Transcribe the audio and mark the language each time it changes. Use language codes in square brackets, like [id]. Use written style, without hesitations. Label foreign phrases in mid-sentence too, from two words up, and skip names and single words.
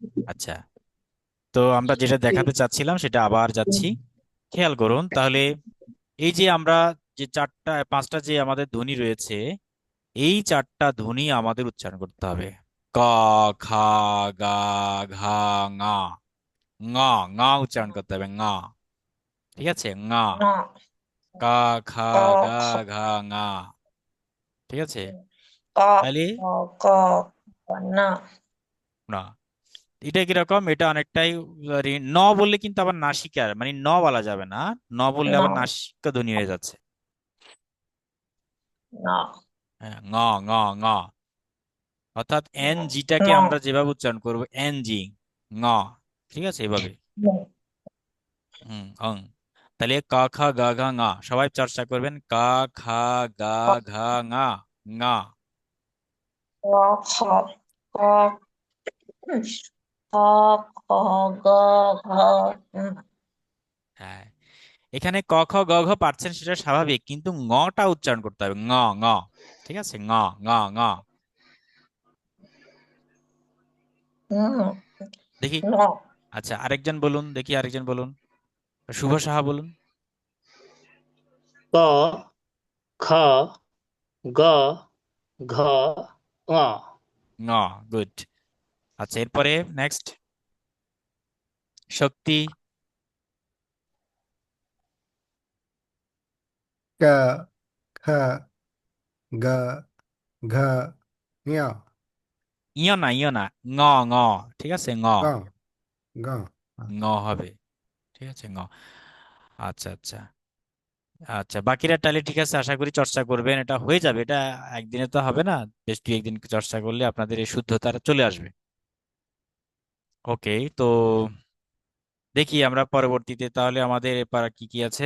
[bn] আচ্ছা, তো আমরা যেটা দেখাতে চাচ্ছিলাম সেটা আবার যাচ্ছি। খেয়াল করুন তাহলে, এই যে আমরা যে চারটা পাঁচটা যে আমাদের ধ্বনি রয়েছে, এই চারটা ধ্বনি আমাদের উচ্চারণ করতে হবে। ক, খ, গা, ঘা, ঙা। ঙা, ঙা উচ্চারণ করতে হবে, ঙা। ঠিক আছে, ঙা। ন কা, খা, ক গা, খ ঘা, ঙা। ঠিক আছে, ক তাহলে খ ক ন। না, এটা কিরকম, এটা অনেকটাই ন বললে কিন্তু আবার নাসিকার মানে ন বলা যাবে না। ন বললে আবার ন নাসিকা ধ্বনি হয়ে যাচ্ছে। ন হ্যাঁ, ঙ, ঙ, ঙ। অর্থাৎ এন জিটাকে আমরা ন যেভাবে উচ্চারণ করবো, এন জি, ঙ। ঠিক আছে, এভাবে। অং। তাহলে কা খা গা ঘা ঙা, সবাই চর্চা করবেন। কা খা গা ঘা ঙা, ঙা। ক খ ক খ খ গ ঘ ন। হ্যাঁ, এখানে ক খ গ ঘ পারছেন সেটা স্বাভাবিক, কিন্তু ঙটা উচ্চারণ করতে হবে, ঙ, ঙ। ঠিক আছে, ঙ, ঙ, ঙ। ন দেখি। ন আচ্ছা, আরেকজন বলুন দেখি, আরেকজন বলুন। শুভ সাহা বলুন। ক খ গ ঘ ঙ। ঙ, গুড। আচ্ছা, এরপরে নেক্সট, শক্তি। [hi] क ख ग घ ङ [bn] ইয় না, ইয় না, ঙ, ঙ। ঠিক আছে, ঙ, [hi] ग ग [bn] ঙ হবে। ঠিক আছে, ঙ। আচ্ছা, আচ্ছা। আচ্ছা, বাকিরা তাহলে ঠিক আছে, আশা করি চর্চা করবেন, এটা হয়ে যাবে। এটা একদিনে তো হবে না, বেশ দুই একদিন চর্চা করলে আপনাদের এই শুদ্ধতা চলে আসবে। ওকে, তো দেখি আমরা পরবর্তীতে তাহলে আমাদের এবার কি কি আছে।